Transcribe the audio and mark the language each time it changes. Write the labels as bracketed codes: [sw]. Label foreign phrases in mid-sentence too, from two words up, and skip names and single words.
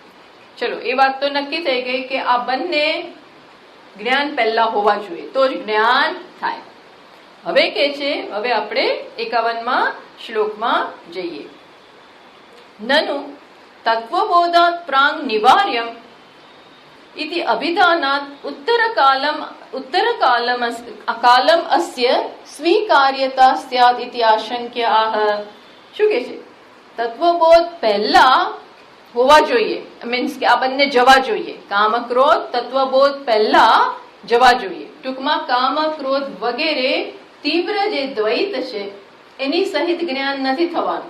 [gu] ચલો, એ વાત તો નક્કી થઈ ગઈ કે આ બંને જ્ઞાન પહેલા હોવા જોઈએ, તો જ જ્ઞાન થાય. હવે કે છે, હવે આપણે 51માં શ્લોકમાં જઈએ. [sa] નનુ તત્વબોધાત પ્રાંગ નિવાર્યમ इति अभिधानात् उत्तरकालम अस्य स्वीकार्यता स्यात् इति आशंक्य आह. [gu] શું કે છે? તત્વબોધ પહેલા હોવા જોઈએ, મીન્સ કે આ બંને જવા જોઈએ. કામ ક્રોધ તત્વબોધ પહેલા જવા જોઈએ. ટૂંકમાં કામ ક્રોધ વગેરે તીવ્ર જે દ્વૈત છે એની સહિત જ્ઞાન નથી થવાનું.